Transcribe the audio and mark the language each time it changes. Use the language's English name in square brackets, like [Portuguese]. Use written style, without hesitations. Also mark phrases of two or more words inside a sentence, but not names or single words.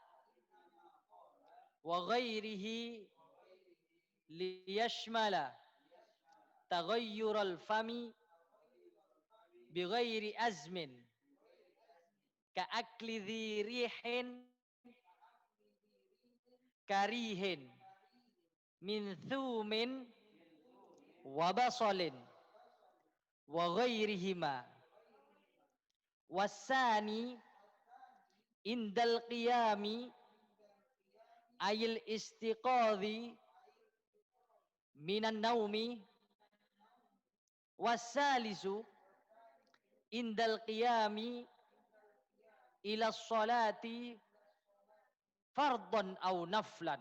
[Arabic] وغيره ليشمل تغير الفم بغير أزم كأكل ذي ريح كريه من ثوم وبصل وغيرهما. والثاني عند القيام أي الاستيقاظ من النوم. والثالث عند القيام إلى الصلاة فرضا أو نفلا.